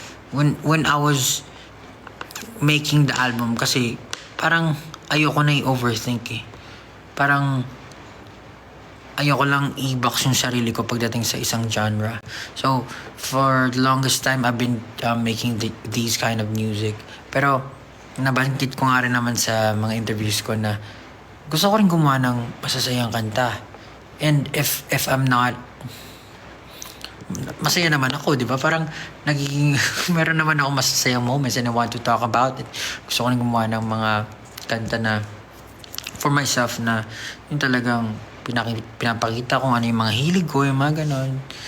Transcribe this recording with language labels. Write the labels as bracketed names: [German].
[English] When I was making the album, [Filipino] kasi parang ayoko na i-overthink eh. Parang ayoko lang i-box yung sarili ko pagdating sa isang genre. [English] So, for the longest time, I've been making these kind of music. [Filipino] Pero, nabanggit ko nga rin naman sa mga interviews ko na gusto ko rin gumawa ng masasayang kanta. [English] And if I'm not, [Filipino] masaya naman ako, di ba? Parang nagiging, meron naman ako masasayang moments [English] and I want to talk about it. [Filipino] Gusto ko rin gumawa ng mga kanta na [English] for myself [Filipino] na yung talagang pinapakita kung ano yung mga hilig ko, yung mga ganon.